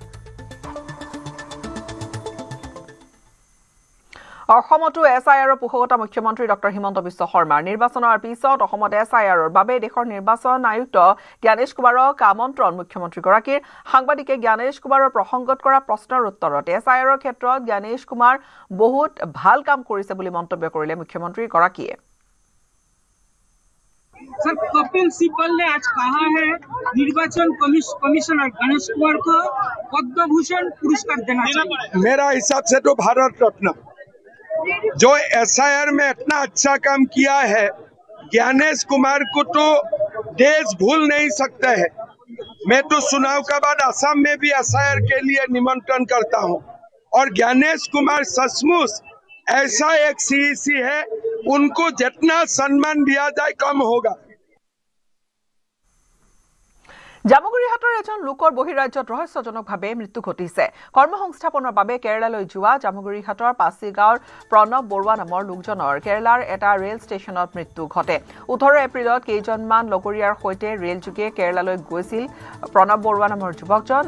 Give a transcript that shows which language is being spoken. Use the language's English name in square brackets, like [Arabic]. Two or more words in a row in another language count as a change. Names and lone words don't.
[Assamese] অসমতো এছআইআৰৰ পোষকতা মুখ্যমন্ত্ৰী ডক্টৰ হিমন্ত বিশ্ব শৰ্মাৰ। নিৰ্বাচনৰ পিছত অসমত এছআইআৰৰ বাবে দেশৰ নিৰ্বাচন আয়ুক্ত জ্ঞানেশ কুমাৰক আমন্ত্ৰণ মুখ্যমন্ত্ৰীগৰাকীৰ। সাংবাদিকে জ্ঞানেশ কুমাৰৰ প্ৰসংগত কৰা প্ৰশ্নৰ উত্তৰত এছআইআৰৰ ক্ষেত্ৰত জ্ঞানেশ কুমাৰ বহুত ভাল কাম কৰিছে বুলি মন্তব্য কৰিলে মুখ্যমন্ত্ৰীগৰাকীয়ে। [Hindi] सर, कपिल सिब्बल ने आज कहा है निर्वाचन कमिश्नर गणेश कुमार को पद्म भूषण पुरस्कार देना चाहिए। मेरा हिसाब से तो भारत रत्न, जो एसआईआर में इतना अच्छा काम किया है, ज्ञानेश कुमार को तो देश भूल नहीं सकता है। मैं तो चुनाव के बाद असम में भी एसआईआर के लिए निमंत्रण करता हूं और ज्ञानेश कुमार सचमुच ऐसा एक सीईसी है, उनको जितना सम्मान दिया जाए कम होगा। [Assamese] জামুগুৰিহাটৰ এজন লোকৰ বহিৰাজ্যত ৰহস্যজনকভাৱে মৃত্যু ঘটিছে। কৰ্মসংস্থাপনৰ বাবে কেৰালালৈ যোৱা জামুগুৰিহাটৰ পাছিগাঁৱৰ প্ৰণৱ বৰুৱা নামৰ লোকজনৰ কেৰালাৰ এটা ৰেল ষ্টেচনত মৃত্যু ঘটে। 18 এপ্ৰিলত কেইজনমান লগৰীয়াৰ সৈতে ৰেলযোগে কেৰালালৈ গৈছিল প্ৰণৱ বৰুৱা নামৰ যুৱকজন।